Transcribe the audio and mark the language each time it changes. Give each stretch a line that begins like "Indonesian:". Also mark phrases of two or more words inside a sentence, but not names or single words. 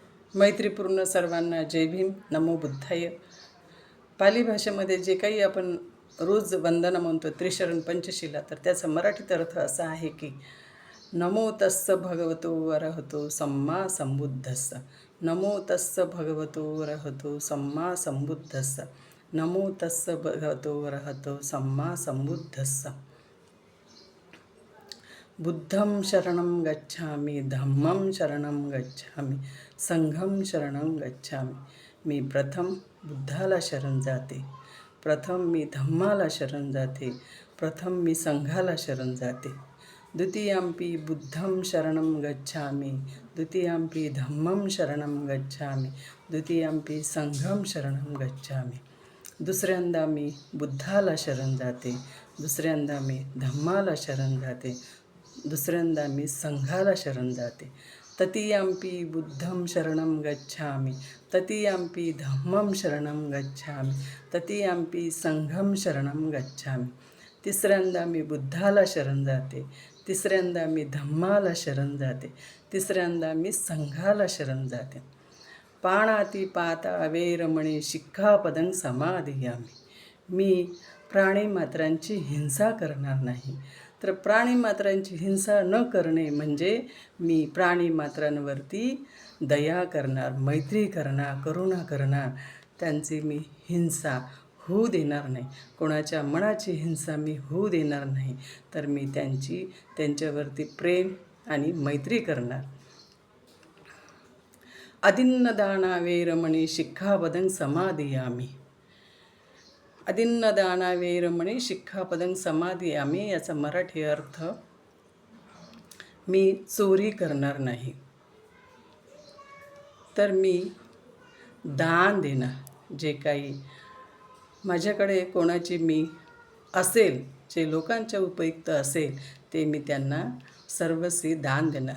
Marathi: मैत्रीपूर्ण सर्वांना जय भीम.
Pali: नमो बुद्धाय.
Marathi: पाली भाषेमध्ये जे काही आपण रोज वंदना म्हणतो त्रिशरण पंचशिला, तर त्याचा मराठीत अर्थ असा आहे की
Pali: नमो तस्स भगवतो अरहतो सम्मा संबुद्धस्स. नमो तस्स भगवतो अरहतो सम्मा संबुद्धस्स. नमो तस्स भगवतो अरहतो सम्मा संबुद्धस्स. बुद्धं शरणं गच्छामि, धम्मं शरणं गच्छामि, संघं शरणं गच्छामि.
Marathi: मी प्रथम बुद्धाला शरण जाते, प्रथम मी धम्माला शरण जाते, प्रथम मी संघाला शरण जाते.
Pali: द्वितीयंपि बुद्धं शरणं गच्छामि, द्वितीयंपि धम्मं शरणं गच्छामि, द्वितीयंपि संघं शरणं गच्छामि.
Marathi: दुसऱ्यांदा मी बुद्धाला शरण जाते, दुसऱ्यांदा मी धम्माला शरण जाते, दुसऱ्यांदा मी संघाला शरण जाते.
Pali: ततीयंपि बुद्धं शरणं गच्छामि, ततीयंपि धम्मं शरणं गच्छामि, ततीयंपि संघं शरणं गच्छामि.
Marathi: तिसऱ्यांदा मी बुद्धाला शरण जाते, तिसऱ्यांदा मी धम्माला शरण जाते, तिसऱ्यांदा मी संघाला शरण जाते.
Pali: पाणातिपाता वेरमणी शिक्खापदं समादियामि.
Marathi: मी प्राणीमात्रांची हिंसा करणार नाही. तर प्राणीमात्रांची हिंसा न करणे म्हणजे मी प्राणीमात्रांवरती दया करणार, मैत्री करणार, करुणा करणार. त्यांची मी हिंसा होऊ देणार नाही. कोणाच्या मनाची हिंसा मी होऊ देणार नाही. तर मी त्यांच्यावरती प्रेम आणि मैत्री करणार.
Pali: अदिन्नदाना वेरमणी शिक्खापदं समादियामि. अदिन्नदाना वेरमणी शिक्खापदं समादियामि
Marathi: याचा मराठी अर्थ मी चोरी करणार नाही. तर मी दान देणार. जे काही माझ्याकडे कोणाची मी असेल, जे लोकांच्या उपयुक्त असेल ते मी त्यांना सर्वस्वी दान देणार.